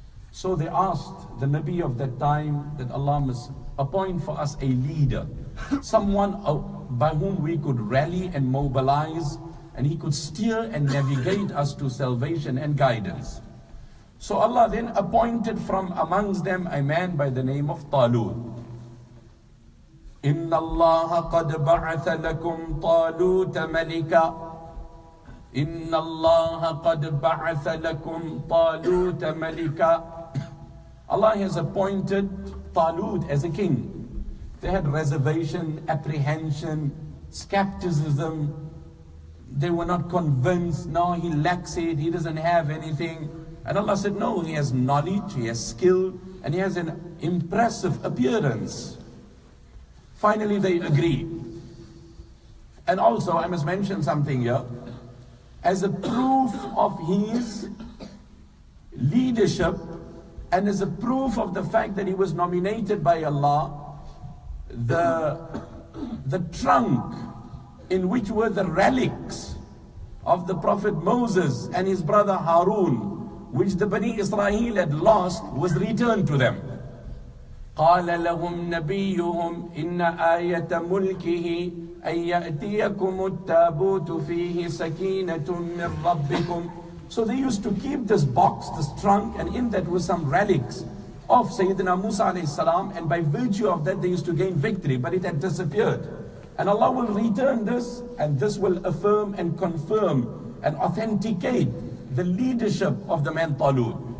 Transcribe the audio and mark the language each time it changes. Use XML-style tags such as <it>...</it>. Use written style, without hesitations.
<en>So they asked the Nabi of that time that Allah must appoint for us a leader, someone by whom we could rally and mobilize, and he could steer and navigate us to salvation and guidance. So Allah then appointed from amongst them a man by the name of Talut.</en> <ar>إن الله قد بعث لكم طالوت ملكا إن الله قد بعث لكم طالوت ملكا.</ar> <en>Allah has appointed Talut as a king. They had reservation, apprehension, skepticism. They were not convinced. No, he lacks it, he doesn't have anything. And Allah said, no, he has knowledge, he has skill, and he has an impressive appearance. Finally, they agree. And also, I must mention something here. As a proof of his leadership, and as a proof of the fact that he was nominated by Allah, the trunk in which were the relics of the Prophet Moses and his brother Harun, which the Bani Israel had lost, was returned to them.</en> <ar>قال لهم نبيهم إن آية ملكه أن يأتيكم التابوت فيه سكينة من ربكم.</ar> <en>So they used to keep this box, this trunk, and in that were some relics of Sayyidina Musa alayhi salam, and by virtue of that they used to gain victory, but it had disappeared. And Allah will return this, and this will affirm and confirm and authenticate the leadership of the man Talut.</en>